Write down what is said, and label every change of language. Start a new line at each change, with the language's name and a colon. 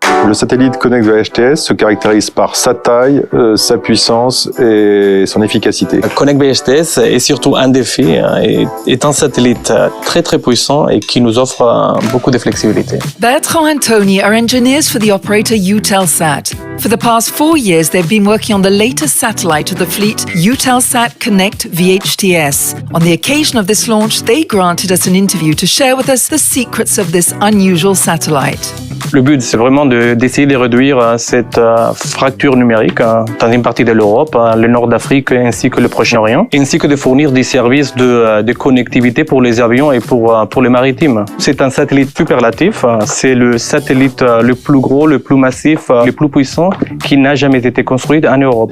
French: Le satellite KONNECT VHTS se caractérise par sa taille, sa puissance et son efficacité. KONNECT VHTS est surtout un défi, est un satellite très très puissant et qui nous offre beaucoup de flexibilité.
English: Bertrand and Tony are engineers for the operator EUTELSAT. For the past 4 years, they've been working on the latest satellite of the fleet, EUTELSAT KONNECT VHTS. On the occasion of this launch, they granted us an interview to share with us the secrets of this unusual satellite.
French: Le but, c'est vraiment d'essayer de réduire cette fracture numérique dans une partie de l'Europe, le nord d'Afrique ainsi que le Proche-Orient, ainsi que de fournir des services de connectivité pour les avions et pour les maritimes. C'est un satellite superlatif, c'est le satellite le plus gros, le plus massif, le plus puissant qui n'a jamais été construit en Europe.